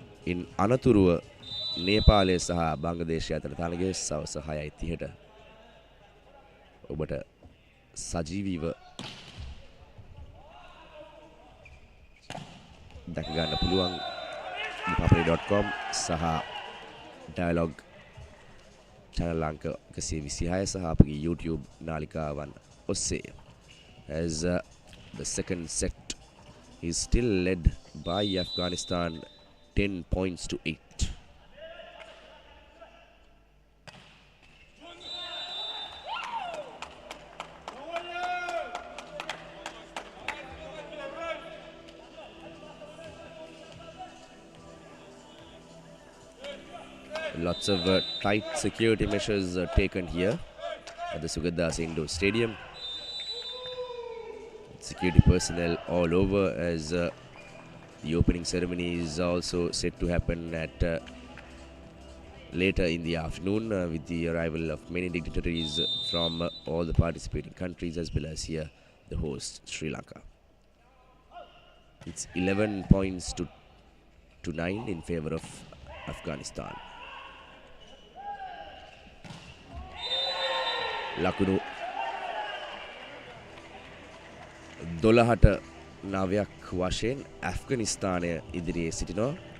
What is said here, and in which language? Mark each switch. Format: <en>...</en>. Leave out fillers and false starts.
<si>ඉන් අනතුරුව නේපාලය සහ බංග්ලාදේශය අතර තරගය සවස් 6:30ට ඔබට සජීවීව දැක ගන්න පුළුවන් papali.com සහ dialog channel අංක 126 සහ අපගේ YouTube නාලිකාවන් ඔස්සේ.</si> <en>As the second set is still led by Afghanistan 10 points to 8. Lots of tight security measures taken here at the Sugathadasa Indoor Stadium. Security personnel all over as the opening ceremony is also set to happen at later in the afternoon with the arrival of many dignitaries from all the participating countries as well as here the host Sri Lanka. It's 11 points to 9 in favor of Afghanistan.</en> <si>ලකුණු 12ට 9ක් වශයෙන් ඇෆ්ගනිස්තානය ඉදිරියේ සිටිනවා.</si>